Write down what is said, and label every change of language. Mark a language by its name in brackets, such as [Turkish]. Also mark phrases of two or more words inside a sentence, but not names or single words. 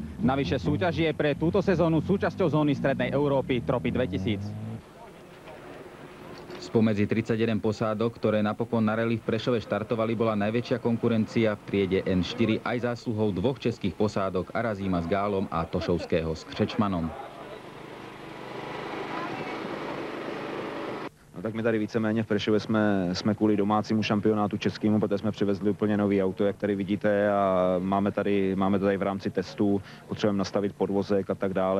[Slovak] Navyše súťaž je pre túto sezónu súčasťou zóny Strednej Európy Tropy 2000. Spomedzi 31 posádok, ktoré napokon na rally v Prešove štartovali, bola najväčšia konkurencia v triede N4 aj zásluhou dvoch českých posádok, Arazíma s Gálom a Tošovského s Křečmanom. [Czech] No tak my tady víceméně v Prešově jsme kvůli domácímu šampionátu českému, protože jsme přivezli úplně nový auto, jak tady vidíte, a máme tady v rámci testů, potřebujeme nastavit podvozek a tak dále.